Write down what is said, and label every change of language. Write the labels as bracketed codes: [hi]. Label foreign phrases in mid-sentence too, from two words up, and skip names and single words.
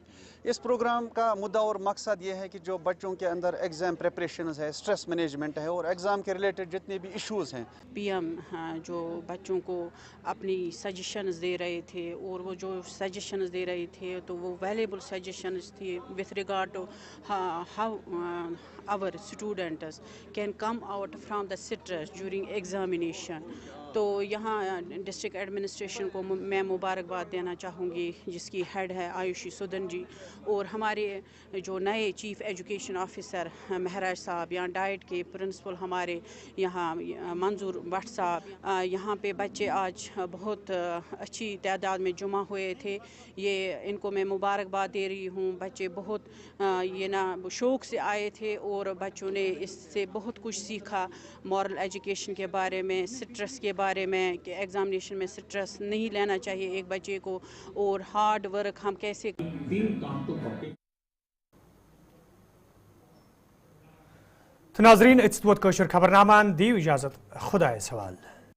[ur] اس پروگرام کا مدعا اور مقصد یہ ہے کہ جو بچوں کے اندر [en] exam preparations [ur] ہے, [en] stress management [ur] ہے اور ایگزام کے ریلیٹڈ جتنے بھی ایشوز ہیں. PM جو بچوں کو اپنی سجیشنز دے رہے تھے, اور وہ جو سجیشنز دے رہے تھے تو وہ [en] valuable suggestions [ur] تھی [en] with regard to how our students can come out from the stress during examination. [ur] تو یہاں [en] district administration [ur] کو میں مبارکباد دینا چاہوں گی جس کی ہیڈ ہے آیوشی سودن جی, اور ہمارے جو نئے [en] chief education officer [ur] مہراج صاحب, یہاں ڈائٹ کے پرنسپل ہمارے یہاں منظور بٹ صاحب. یہاں پہ بچے آج بہت اچھی تعداد میں جمع ہوئے تھے. یہ ان کو میں مبارکباد دے رہی ہوں. بچے بہت شوق سے آئے تھے اور بچوں نے اس سے بہت کچھ سیکھا, [en] moral education [ur] کے بارے میں, سٹریس کے بارے میں کہ ایگزامینیشن میں سٹریس نہیں لینا چاہیے ایک بچے کو, اور [en] hard work [ur] ہم کیسے. [ks] ناظرین اتس ووت کٲشُر خبرنامہ دیو اجازت, خدایس حوالہ.